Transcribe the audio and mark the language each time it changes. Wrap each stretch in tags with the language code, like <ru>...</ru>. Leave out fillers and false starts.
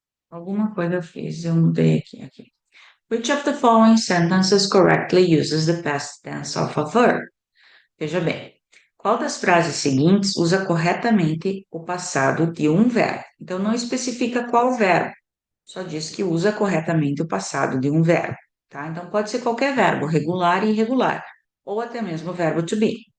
<pt>Alguma coisa eu fiz, eu mudei aqui.</pt> <en>Which of the following sentences correctly uses the past tense of a verb?</en> <pt>Veja bem, qual das frases seguintes usa corretamente o passado de um verbo? Então, não especifica qual verbo, só diz que usa corretamente o passado de um verbo, tá? Então, pode ser qualquer verbo, regular e irregular, ou até mesmo o verbo to be.</pt>